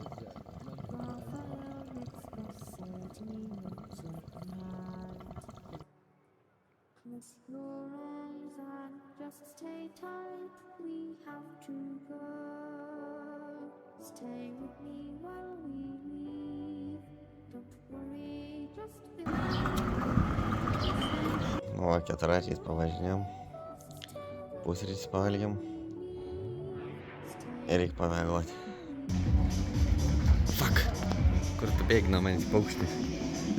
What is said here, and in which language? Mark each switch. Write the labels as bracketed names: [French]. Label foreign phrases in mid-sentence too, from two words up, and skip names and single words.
[English] Just stay tight, we have to go. Stay with me while we leave. Don't worry, just [Lithuanian] Nu, va, keturračiais pavažinėjom. Pusryčius pavalgėm. Ir reikia pavėluoti. Fuck. Kur tu bėgi nuo manęs paukštis?